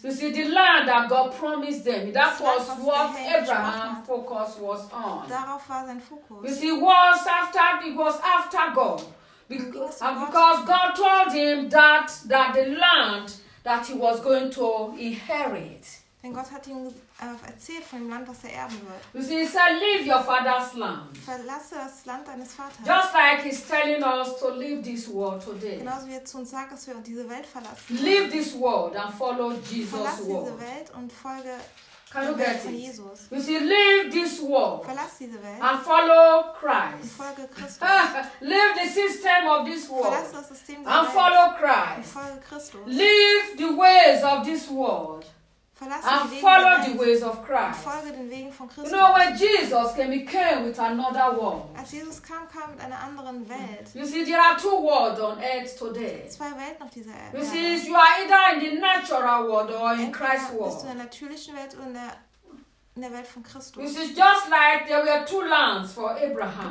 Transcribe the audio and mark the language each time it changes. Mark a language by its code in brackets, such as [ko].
[en] You see, the land that God promised them, that was what Abraham's focus was on. [de] Darauf war sein Fokus. [en] You see, was after, it was after God. Because God told him that the land that he was going to inherit. [de] Denn Gott hat ihm erzählt von dem Land, das erben wird. [en] You see, he said, leave your father's land. [de] Verlasse das Land deines Vaters. [en] Just like he's telling us to leave this world today. [de] Genauso wie er zu uns sagt, dass wir diese Welt verlassen. [en] Leave this world and follow Jesus' word. [de] Verlasse diese Welt und folge Jesus. [en] You see, leave this world. [de] Verlass diese Welt. [en] And follow Christ. [de] Und folge [en] Christus. Leave the system of this world. [de] Verlass das System der [en] Welt. And follow Christ. [de] Und folge Christus. [en] Leave the ways of this world. And follow the ways of Christ. [de] Folge den Wegen von Christus. [en] You know, when Jesus came, he came with another world. [de] Als Jesus kam, kam mit einer anderen Welt. [en] You see, there are two worlds on earth today. [de] Zwei Welten auf dieser Erde. [en] You see, you are either in the natural world or in Christ's world. [de] Bist du in der natürlichen Welt oder in der Welt von Christus. [en] You see, just like there were two lands for Abraham.